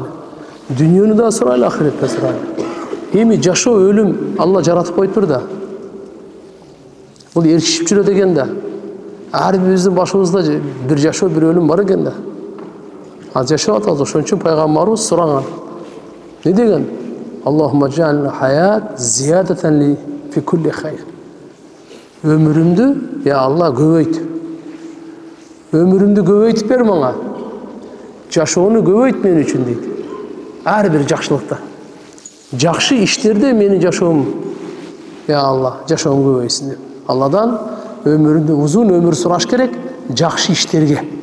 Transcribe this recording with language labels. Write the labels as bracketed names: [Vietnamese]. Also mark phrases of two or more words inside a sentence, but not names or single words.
[Kyrgyz] Дүйнөнү да сурайлы, ахиретти да сурайлы. Эми жашоо, өлүм Алла жаратып коюптур да. Бул эркишип жүрөт экен да. Ар бирибиздин башыбызда бир жашоо, бир өлүм бар экен да. Ал жашап атат, ошон үчүн пайгамбарыбыз сураган. Не деген? [Arabic] اللهم اجعل الحياة زيادة لي في كل خير. [Kyrgyz] Өмүрүмдү, я Алла, көбөйт. Өмүрүмдү көбөйтүп бер мага. Жашоону көбөйт мен үчүн дейт. Ар бир жакшылыкта. Жакшы иштерде менин жашоом, я Алла, жашоом көбөйсүн деп. Алладан өмүрүндө узун өмүр сураш керек, жакшы иштерге.